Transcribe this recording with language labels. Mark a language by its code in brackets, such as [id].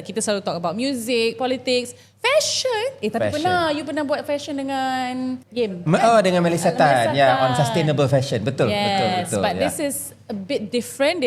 [ms] Kita selalu [en] talk about music, politics, fashion. [ms] Tapi fashion. [en] You [ms] pernah buat fashion dengan game? Dengan Melissa Tan. [en] On sustainable fashion. [ms] Betul. [en] But this is a bit different.